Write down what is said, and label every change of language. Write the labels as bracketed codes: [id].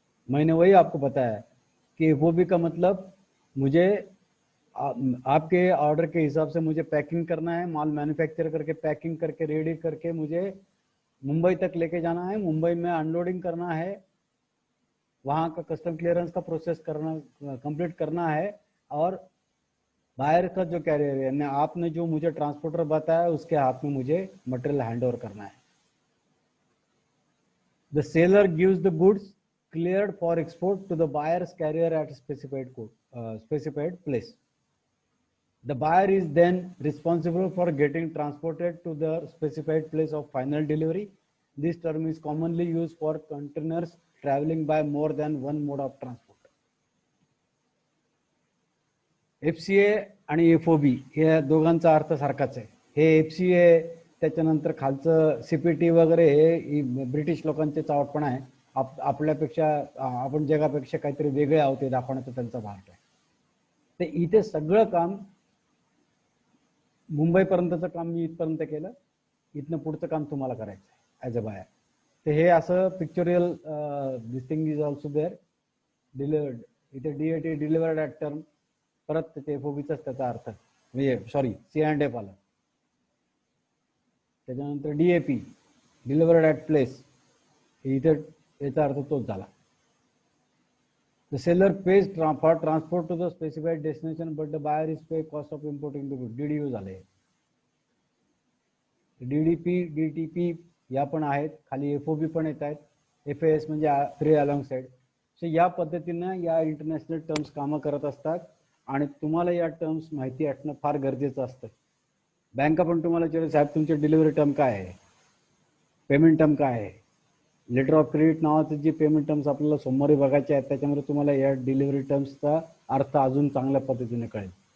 [hi] मैंने वही आपको बताया कि एफओबी का मतलब मुझे आपके ऑर्डर के हिसाब से मुझे पैकिंग करना है, माल मैन्युफैक्चर करके पैकिंग करके रेडी करके मुझे मुंबई तक लेके जाना है, मुंबई में अनलोडिंग करना है, वहाँ का कस्टम क्लियरेंस का प्रोसेस करना कंप्लीट करना है, और बाहर का जो कैरियर है, यानी आपने जो मुझे ट्रांसपोर्टर बताया उसके हाथ में मुझे मटेरियल हैंड ओवर करना है. [en] The seller gives the goods cleared for export to the buyer's carrier at specified place. The buyer is then responsible for getting transported to the specified place of final delivery. This term is commonly used for containers traveling by more than one mode of transport. [mr] FCA आणि FOB या दोघांचा अर्थ सारखाच आहे. हे FCA त्याच्यानंतर खालचं CPT वगैरे हे ब्रिटिश लोकांचे चावटपण आहे. आपल्यापेक्षा आपण जगापेक्षा काहीतरी वेगळे आहोत हे दाखवण्याचा त्यांचा भाग आहे. ते इथे सगळं काम मुंबईपर्यंतचं काम मी इथपर्यंत केलं, इथनं पुढचं काम तुम्हाला करायचं आहे [en] As a buyer. ते हे असं pictorial this thing is also there delivered. [mr] इथे DAT डिलिव्हर्ड ॲट टर्म, परत ते FOBचाच त्याचा अर्थ म्हणजे सॉरी C&F आला. त्याच्यानंतर DAP डिलिव्हर्ड ॲट प्लेस, इथे याचा अर्थ तोच झाला. [en] The seller pays for transport to the specified destination, but the buyer is pay cost of importing the goods. [mr] DDU झाले. DDP, DTP या पण आहेत, खाली FOB पण येत आहेत. FAS म्हणजे फ्री अलॉंग साइड. सो या पद्धतीनं या इंटरनॅशनल टर्म्स कामं करत असतात आणि तुम्हाला या टर्म्स माहिती असणं फार गरजेचं असतं. बँका पण तुम्हाला विचारेल, साहेब तुमचे डिलिव्हरी टर्म काय आहे, पेमेंट टर्म काय आहे. लेटर ऑफ क्रेडिट नावाचे जे पेमेंट टर्म्स आपल्याला सोमवारी बघायचे आहेत त्याच्यामध्ये तुम्हाला या डिलिव्हरी टर्म्सचा अर्थ अजून चांगल्या पद्धतीने कळेल.